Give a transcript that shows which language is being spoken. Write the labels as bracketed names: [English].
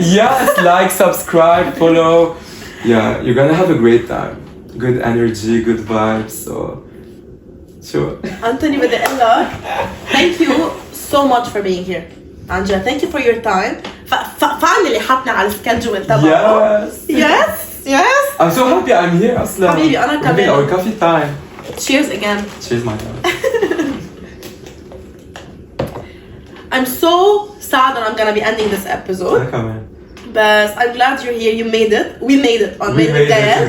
[English] Yes, like, subscribe, follow. Yeah, you're gonna have a great time. Good energy, good vibes, so... Sure. Anthony [Arabic] بدي اقول لك [English] thank you so much for being here. [Arabic] عن جد [English] thank you for your time. [Arabic] finally حطنا على السكادجول تبعه. [English] Yes. I'm so happy I'm here [Arabic] أصلا. حبيبي أنا كمان. [English] Our coffee time. Cheers again. Cheers my time. I'm so sad that I'm gonna be ending this episode. [Arabic] أنا كمان. [English] But I'm glad you're here. You made it. We made it on Made with Gaelle.